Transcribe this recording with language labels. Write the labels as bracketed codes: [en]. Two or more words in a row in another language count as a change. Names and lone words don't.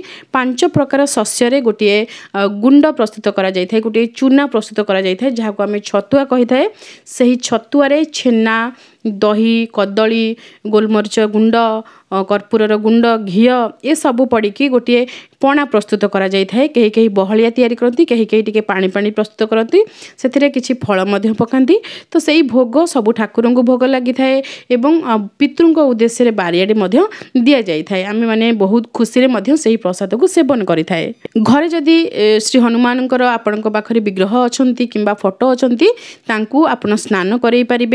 [or] 5 ପ୍ରକାର ଶସ୍ୟ ରେ ଗୋଟେ ଗୁଣ୍ଡ ପ୍ରସ୍ତୁତ କରା ଯାଇ ଥାଏ, ଗୋଟେ ଚୂନା ପ୍ରସ୍ତୁତ କରା ଯାଇ ଥାଏ, ଯାହାକୁ ଆମେ ଛତୁଆ କହି ଥାଉ। ସେହି ଛତୁଆ ରେ ଛେନା, ଦହି, କଦଳୀ, ଗୋଲମରିଚ ଗୁଣ୍ଡ, କର୍ପୂରର ଗୁଣ୍ଡ, ଘିଅ ଏ ସବୁ ପଡ଼ି କି ଗୋଟେ ପଣା ପ୍ରସ୍ତୁତ କରା ଯାଇ ଥାଏ। କେହି କେହି ବହଲିଆ ତିଆରି କରନ୍ତି, କେହି କେହି ଟିକେ ପାଣି ପାଣି ପ୍ରସ୍ତୁତ କରନ୍ତି, ସେଥିରେ କିଛି ଫଳ ମଧ୍ୟ ପକାନ୍ତି। ତ ସେହି ଭୋଗ ସବୁ ଠାକୁରଙ୍କ ଭୋଗ ଲାଗି ଥାଏ ଏବଂ ପିତୃଙ୍କ ଉଦ୍ଦେଶ୍ୟ ରେ ବାରିଆଡେ ମଧ୍ୟ ଦିଆ ଯାଇ ଥାଏ। ଆମେ ମାନେ ବହୁତ ଖୁସି ରେ ମଧ୍ୟ ସେହି ପ୍ରସାଦ କୁ ସେବନ କରି ଥାଉ। ଘରେ ଯଦି ଶ୍ରୀ ହନୁମାନଙ୍କର ଆପଣଙ୍କ ପାଖରେ ବିଗ୍ରହ ଅଛନ୍ତି କିମ୍ବା ଫୋଟୋ ଅଛନ୍ତି, ତାଙ୍କୁ ଆପଣ ସ୍ନାନ କରାଇ ପାରିବେ।